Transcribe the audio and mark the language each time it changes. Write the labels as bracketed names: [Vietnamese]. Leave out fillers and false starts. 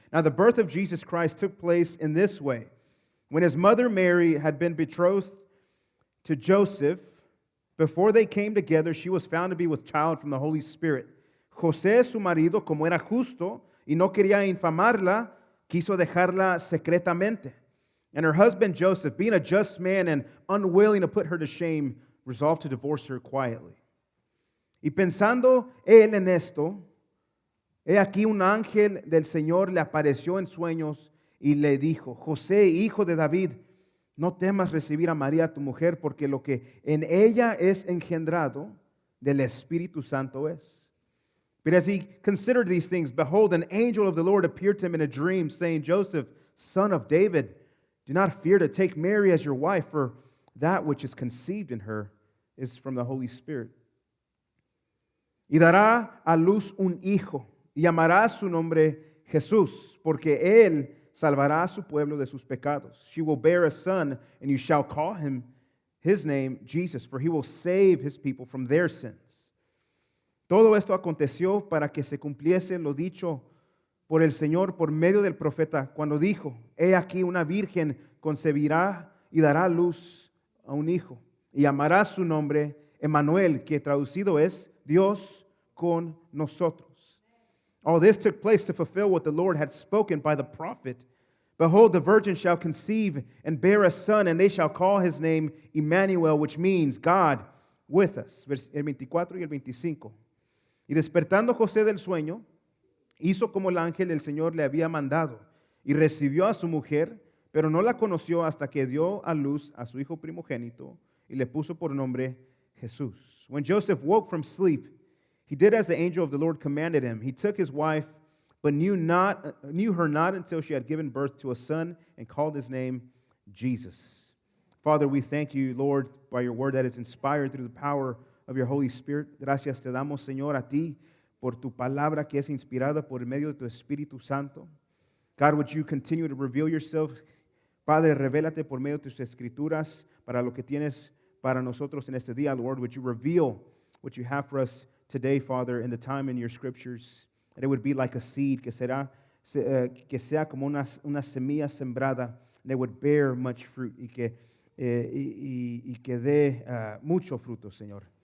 [English] Now the birth of Jesus Christ took place in this way. When his mother Mary had been betrothed to Joseph, before they came together, she was found to be with child from the Holy Spirit. [Spanish] José, su marido, como era justo y no quería infamarla, quiso dejarla secretamente. [English] And her husband Joseph, being a just man and unwilling to put her to shame, resolved to divorce her quietly. [Spanish] Y pensando él en esto, he aquí un ángel del Señor le apareció en sueños y le dijo: José, hijo de David, no temas recibir a María tu mujer, porque lo que en ella es engendrado del Espíritu Santo es. [English] But as he considered these things, behold, an angel of the Lord appeared to him in a dream, saying, Joseph, son of David, do not fear to take Mary as your wife, for that which is conceived in her is from the Holy Spirit. [Spanish] Y dará a luz un hijo, y llamará su nombre Jesús, porque él salvará a su pueblo de sus pecados. [English] She will bear a son, and you shall call him his name Jesus, for he will save his people from their sins. [Spanish] Todo esto aconteció para que se cumpliese lo dicho por el Señor por medio del profeta, cuando dijo: he aquí una virgen concebirá y dará a luz a un hijo, y llamará su nombre Emmanuel, que traducido es Dios con nosotros. [English] All this took place to fulfill what the Lord had spoken by the prophet. Behold, the virgin shall conceive and bear a son, and they shall call his name Emmanuel, which means God with us. [Spanish] El 24 y el 25. Y despertando José del sueño, hizo como el ángel del Señor le había mandado, y recibió a su mujer, pero no la conoció hasta que dio a luz a su hijo primogénito, y le puso por nombre Jesús. [English] When Joseph woke from sleep, he did as the angel of the Lord commanded him. He took his wife, but knew her not until she had given birth to a son, and called his name Jesus. Father, we thank you, Lord, by your word that is inspired through the power of your Holy Spirit. [Spanish] Gracias te damos, Señor, a ti por tu palabra que es inspirada por medio de tu Espíritu Santo. [English] God, would you continue to reveal yourself? [Spanish] Padre, revélate por medio de tus escrituras para lo que tienes para nosotros en este día, Lord. [English] Would you reveal what you have for us today, Father, in the time in your scriptures? And it would be like a seed [Spanish] que sea como una semilla sembrada, [English] and it would bear much fruit [Spanish] y que dé mucho fruto, Señor.